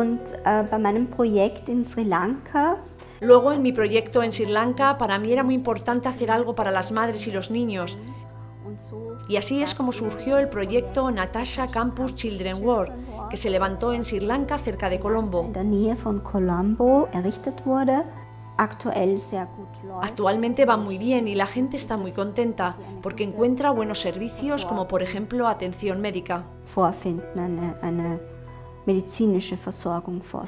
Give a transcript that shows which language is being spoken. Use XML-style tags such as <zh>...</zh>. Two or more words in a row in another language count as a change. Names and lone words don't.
<es>Luego, en mi proyecto en Sri Lanka, para mí era muy importante hacer algo para las madres y los niños. Y así es como surgió el proyecto Natasha Campus Children World, que se levantó en Sri Lanka, cerca de Colombo.</es> <de>aktuell sehr gut läuft.</de> <es>Actualmente va muy bien y la gente está muy contenta porque encuentra buenos servicios como por ejemplo atención médica.</es> <de>Vorfinden, eine medizinische Versorgung vorfinden.</de>